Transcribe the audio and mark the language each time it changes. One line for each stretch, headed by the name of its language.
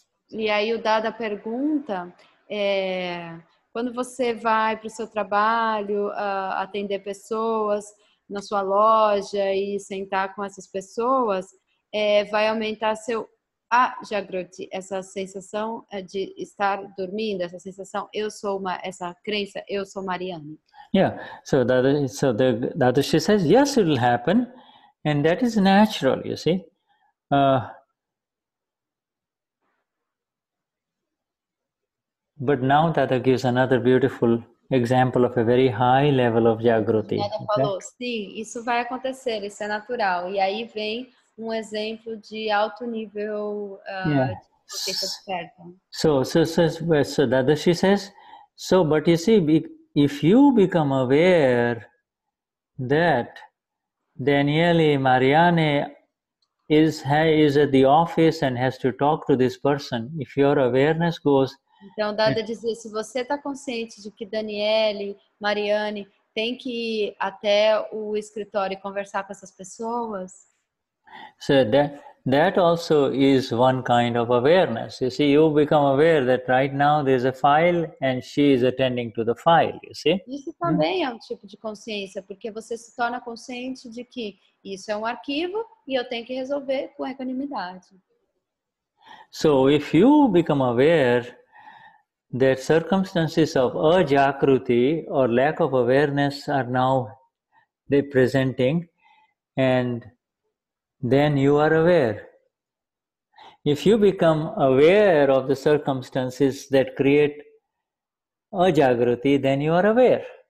Portuguese: E aí o Dada pergunta, quando você vai para o seu trabalho, atender pessoas na sua loja e sentar com essas pessoas, vai aumentar seu ajagruti, essa sensação de estar dormindo, essa sensação, essa crença, eu sou Marianne.
English: Yeah, so the Dadashi says, yes, it will happen, and that is natural, you see. But now Dada gives another beautiful example of a very high level of Jagruti.
Portuguese: Dada falou, sim, isso vai acontecer, isso é natural. E aí vem exemplo de alto nível de consciência desperta.
English: So Dadashi says, but you see, if you become aware that Danielle Marianne is at the office and has to talk to this person, if your awareness goes...
Portuguese: Então, Dada dizia, se você está consciente de que Danielle, Marianne tem que ir até o escritório e conversar com essas pessoas...
English: So that also is one kind of awareness. You see, you become aware that right now there's a file and she is attending to the file, you see?
Portuguese: Isso também é um tipo de consciência, porque você se torna consciente de que isso é um arquivo e eu tenho que resolver com equanimidade.
English: So if you become aware that circumstances of ajakruti or lack of awareness are now presenting, and then you are aware. If you become aware of the circumstances that create ajagruti, then you are aware.